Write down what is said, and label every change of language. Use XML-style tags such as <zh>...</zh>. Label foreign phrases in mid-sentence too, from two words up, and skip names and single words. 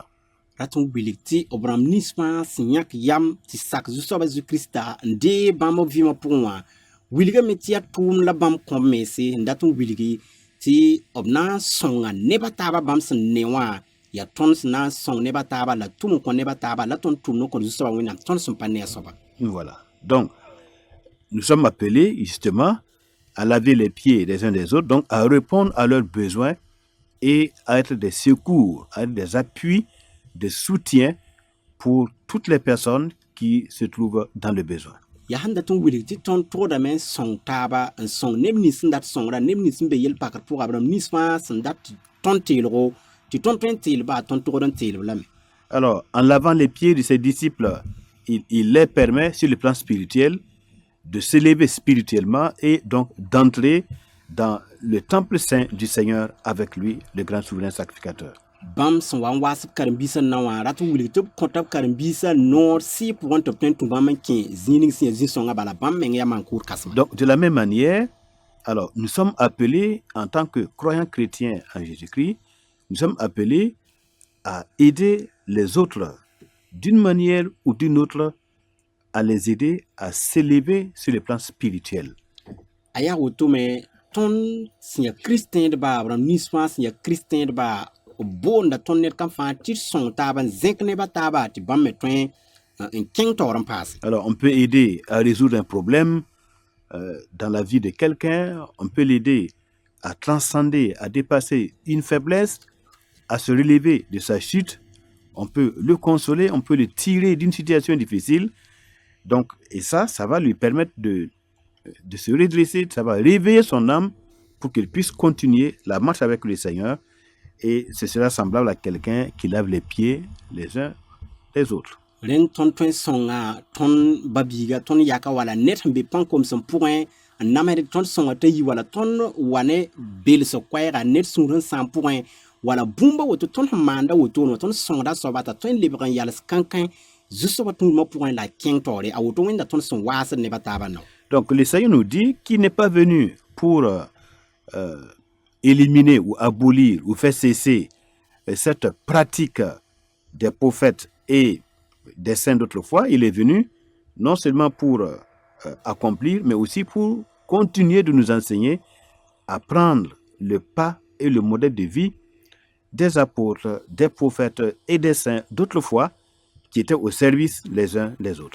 <mos>Rat n wilg tɩ b rãmb nins fãa sẽn yãk yam tɩ sak Zu-soaba Zeezi Kiristã n dee bãmb b vɩɩmã pʋgẽ wã wilgame tɩ yaa tʋʋm la bãmb kõb mense n dat n wilgi tɩ b na n sõnga nebã taaba bãmb sẽn ne wã yaa tõnd sẽn na n sõng nebã taaba la tʋm n kõ nebã taaba la tõnd tʋmd n kõ Zu-soaba Wẽnnaam tõnd sẽn pa ne a soaba.</mos> <fr>Voilà. Donc, nous sommes appelés justement à laver les pieds des uns des autres, donc à répondre à leurs besoins et à être des secours, à être des appuis, des soutiens pour toutes les personnes qui se trouvent dans le besoin.</fr> <mos>Ya sẽn dat n wilg tɩ tõnd tʋgdame n sõng taaba n sõng neb nins sẽn dat sõngra neb nins sẽn be yel-pakr pʋga b rãmb nins fãa sẽn dat tɩ tõnd teelgo tɩ tõnd tõe n teelba tõnd tʋgd n teelb lame.</mos> <fr>Alors, en lavant les pieds de ses disciples, il les permet sur le plan spirituel de s'élever spirituellement et donc d'entrer dans le temple saint du Seigneur avec lui, le grand souverain sacrificateur.</fr> <mos>Bãmb sẽn wa n waas b karen-biisã na wã rat n wilg tɩ b kõta b karen-biisã noor sɩ pʋgẽ tɩ b tõe n tũ bãmb n kẽ zĩig ning sẽn yaa zĩ-sõngã bala bãmb meng yaa maan-kʋʋd kãsema.</mos> <fr>Donc, de la même manière, alors, nous sommes appelés en tant que croyants chrétiens en Jésus-Christ, nous sommes appelés à aider les autres d'une manière ou d'une autre, à les aider à s'élever sur le plan spirituel.</fr> <mos>A yaa wotome tõnd sẽn yaa kiristẽedba b rãmb nins fãa sẽn yaa kiristẽedba b boonda tõnd ned kãm fãa tɩ d sõng taaba n zẽk nebã taaba tɩ bãmb me tõe n kẽng taoor n paase.</mos> <fr>Alors, on peut aider à résoudre un problème dans la vie de quelqu'un, on peut l'aider à transcender, à dépasser une faiblesse, à se relever de sa chute, on peut le consoler, on peut le tirer d'une situation difficile. Donc, et ça va lui permettre de se redresser, ça va réveiller son âme pour qu'il puisse continuer la marche avec le Seigneur. Et ce sera semblable à quelqu'un qui lave les pieds les uns les autres.</fr> <mos>Ren tõnd tõe n sõnga tõnd ba-biiga tõnd yaka wala ned sẽn be pãn-kom sẽn pʋgẽ n namsd tõnd sõnga t'a yi wala tõnd wa ne belsg koɛɛga ned sũur sẽn sã n pʋgẽ wala bũmba woto tõnd sẽn maanda wotone wã tõnd sõngda soaba t'a tõe n lebg n yals kãnkẽ Zu-soaba tũudmã pʋgẽ la a kẽng taoore a woto wẽnda tõnd sẽn waasd nebã taaba nao.</mos> <fr>Donc le Seigneur nous dit qu'il n'est pas venu pour éliminer ou abolir ou faire cesser cette pratique des prophètes et des saints d'autrefois, il est venu non seulement pour accomplir, mais aussi pour continuer de nous enseigner à prendre le pas et le modèle de vie des apôtres, des prophètes et des saints d'autrefois qui étaient au service les uns des autres.</fr>